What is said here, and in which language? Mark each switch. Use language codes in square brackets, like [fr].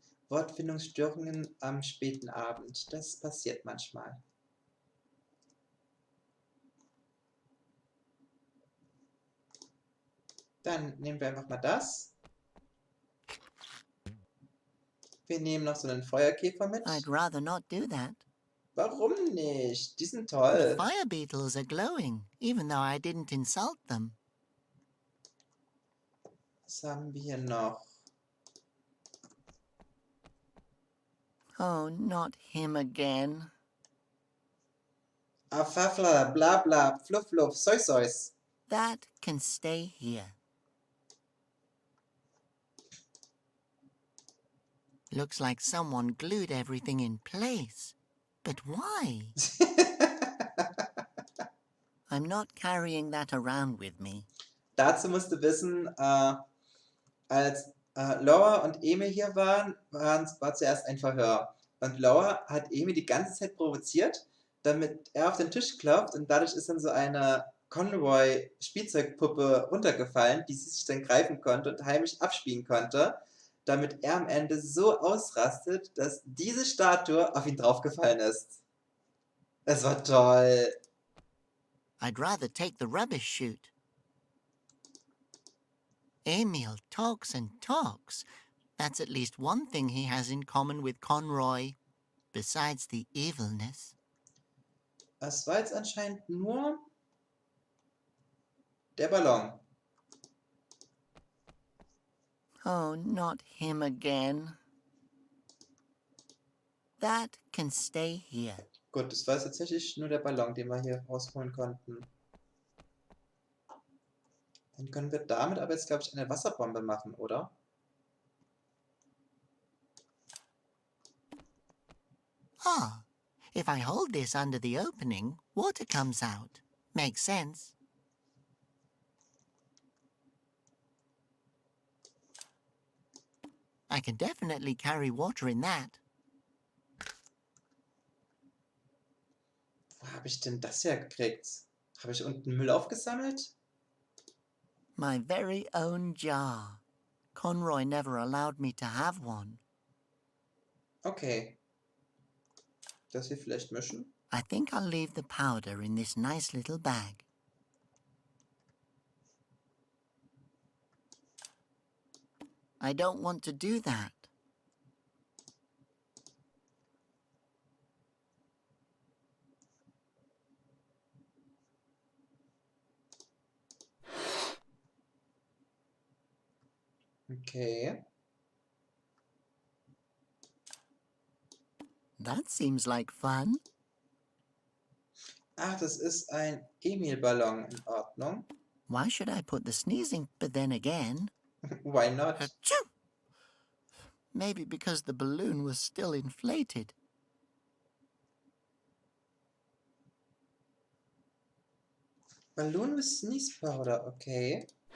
[de] Wortfindungsstörungen am späten Abend. Das passiert manchmal. Dann nehmen wir einfach mal das. Wir nehmen noch so einen Feuerkäfer mit. [en] I'd rather not do that. [de] Warum nicht? Die sind [en] The [de] toll. [en] fire beetles are glowing, even though I didn't insult them. [de] Was haben wir hier noch? [en] Oh, not him again. Afafla, bla bla, fluff fluff, soy sois. That can stay here. Looks like someone glued everything in place. But why? I'm not carrying that around with me. [de] Dazu musst du wissen, als Laura und Emil hier waren, war zuerst ein Verhör. Und Laura hat Emil die ganze Zeit provoziert, damit er auf den Tisch klopft und dadurch ist dann so eine Conroy-Spielzeugpuppe runtergefallen, die sie sich dann greifen konnte und heimlich abspielen konnte, damit er am Ende so ausrastet, dass diese Statue auf ihn draufgefallen ist. Es war toll. [en] I'd rather take the rubbish chute. Emil talks and talks. That's at least one thing he has in common with Conroy, besides the evilness. [de] Es war jetzt anscheinend nur der Ballon. [en] Oh, not him again. That can stay here. [de] Gut, das war jetzt tatsächlich nur der Ballon, den wir hier rausholen konnten. Dann können wir damit aber jetzt, glaube ich, eine Wasserbombe machen, oder? [en] Ah, if I hold this under the opening, water comes out. Makes sense. I can definitely carry water in that. [de] Wo habe ich denn das hergekriegt? Habe ich unten Müll aufgesammelt? [en] My very own jar. Conroy never allowed me to have one. Okay. [de] Das hier vielleicht mischen? [en] I think I'll leave the powder in this nice little bag. I don't want to do that. Okay. That seems like fun. [de] Ach, das ist ein Emil-Ballon. In Ordnung. [en] Why should I put the sneezing, but then again? Why not? Achoo! Maybe because the balloon was still inflated. Balloon with sneeze powder, okay.